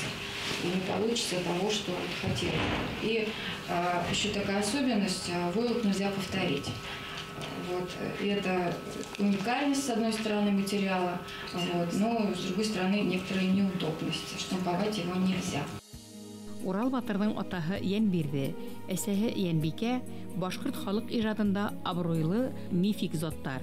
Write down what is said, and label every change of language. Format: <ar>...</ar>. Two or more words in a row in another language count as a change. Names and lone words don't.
<ru>И не получится того, что хотелось. И еще такая особенность, войлок нельзя повторить. Вот. И это уникальность, с одной стороны, материала, но с другой стороны, некоторые неудобности. Штамповать его нельзя.</ru> <ba>Урал батырның атаһы Янбирде, әсәһе Янбикә башкорт халык ижадында абруйлы мифик заттар.</ba>